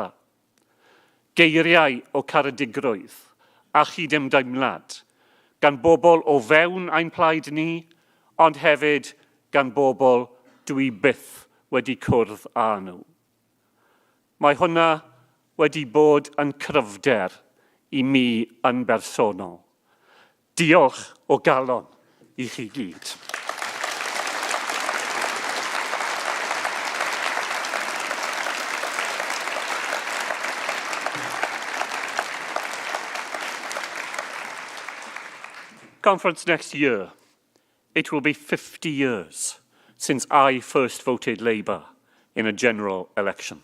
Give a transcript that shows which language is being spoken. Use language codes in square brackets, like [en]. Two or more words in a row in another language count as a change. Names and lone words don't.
[cy] Geiriau o caredigrwydd a chydymdeimlad gan bobl o fewn ein plaid ni, ond hefyd gan bobl dwi byth wedi cwrdd â nhw. Mae hwnna wedi bod yn cryfder i mi yn bersonol. Diolch o galon i chi gyd. [en] Conference next year, it will be 50 years since I first voted Labour in a general election.